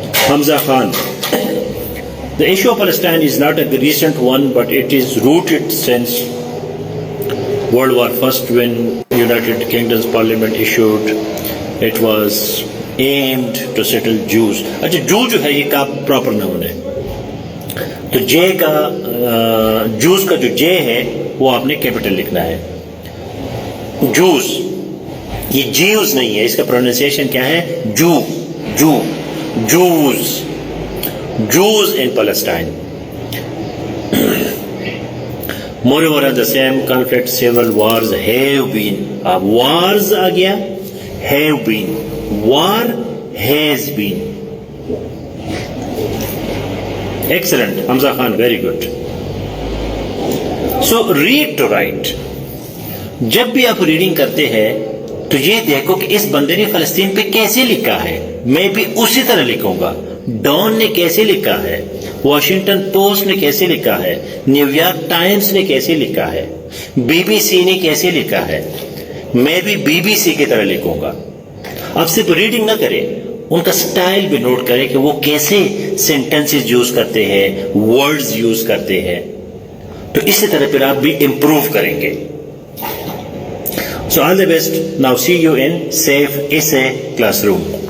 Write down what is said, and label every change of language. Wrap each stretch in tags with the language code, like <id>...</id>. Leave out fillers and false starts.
<en>Hamza Khan, the issue of Palestine is not a recent one, but it is rooted since World War I when United Kingdom's Parliament issued. It was aimed to settle Jews.</en> <ur>اچھا, جو ہے یہ کا proper noun ہے, تو جے کا جوز کا جو جے ہے وہ آپ نے کیپٹل لکھنا ہے. جوز, یہ جیوز نہیں ہے, اس کا پروننسیشن کیا ہے, جو جو جوز,</ur> <en>Jews in Palestine. Moreover, the same conflict, several wars have been. Wars</en> <ur>آ گیا,</ur> <en>have been. War has been. Excellent, Hamza Khan, very good. So read to write.</en> <ur>جب بھی آپ ریڈنگ کرتے ہیں تو یہ دیکھو کہ اس بندے نے فلسطین پہ کیسے لکھا ہے, میں بھی اسی طرح لکھوں گا. ڈان نے کیسے لکھا ہے, واشنگٹن پوسٹ نے کیسے لکھا ہے, نیو یارک ٹائمز نے کیسے لکھا ہے, بی بی سی نے کیسے لکھا ہے, میں بھی بی بی سی کی طرح لکھوں گا. اب صرف ریڈنگ نہ کریں, ان کا سٹائل بھی نوٹ کریں کہ وہ کیسے سینٹنسز یوز کرتے ہیں, ورڈز یوز کرتے ہیں, تو اسی طرح پھر آپ بھی امپروو کریں گے.</ur> <en>So all the best. Now see you in safe essay classroom.</en>